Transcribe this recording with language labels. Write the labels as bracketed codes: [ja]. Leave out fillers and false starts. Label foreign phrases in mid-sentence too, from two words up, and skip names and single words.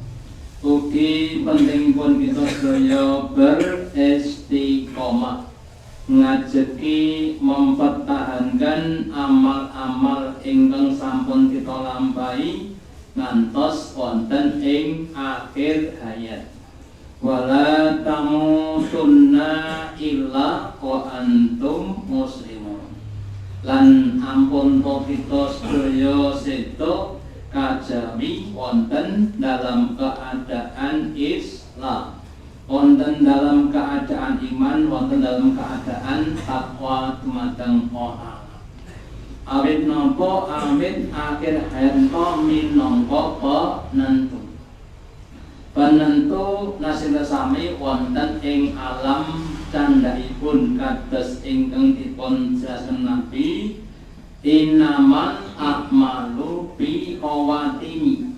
[jv] Ugi pentingipun kita sedaya beristiqomah ngajeki [id] mempertahankan amal-amal [jv] ingkang sampun kita lampahi ngantos wonten ing akhir hayat. [ar] Wala tamutunna illa wa antum muslimun. [jv] Lan ampun to kita sedaya sedo kajawi wonten [id] dalam keadaan Islam, [jv] wonten [id] dalam keadaan iman, [jv] wonten [id] dalam keadaan takwa [jv] dumateng Allah. Awit napa awit akhir hayat minangka penentu. Penentu nasib sami wonten ing alam candhaipun kados ingkang dipun jelasaken Nabi, [ar] innamal a'malu bi khawatimi.